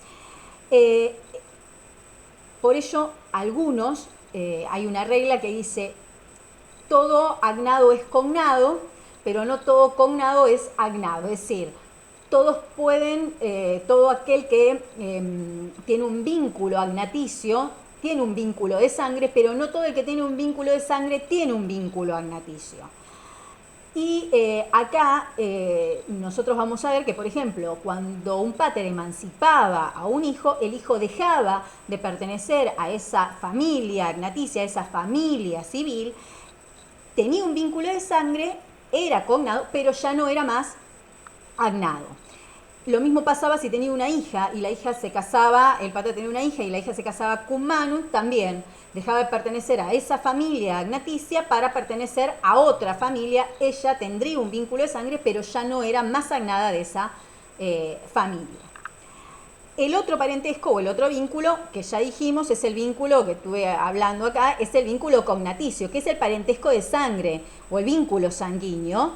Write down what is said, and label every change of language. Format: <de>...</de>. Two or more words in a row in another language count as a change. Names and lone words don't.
<es>Por ello, hay una regla que dice todo agnado es cognado, pero no todo cognado es agnado, es decir, todos pueden, todo aquel que tiene un vínculo agnaticio, tiene un vínculo de sangre, pero no todo el que tiene un vínculo de sangre tiene un vínculo agnaticio. Y acá nosotros vamos a ver que, por ejemplo, cuando un pater emancipaba a un hijo, el hijo dejaba de pertenecer a esa familia agnaticia, a esa familia civil, tenía un vínculo de sangre, era cognado, pero ya no era más agnado. Lo mismo pasaba si tenía una hija y la hija se casaba, el pater tenía una hija y la hija se casaba</es> <la>cum manum,</la> <es>también dejaba de pertenecer a esa familia agnaticia para pertenecer a otra familia. Ella tendría un vínculo de sangre, pero ya no era más agnada de esa familia. El otro parentesco o el otro vínculo que ya dijimos es el vínculo que estuve hablando acá, es el vínculo cognaticio, que es el parentesco de sangre o el vínculo sanguíneo.</es>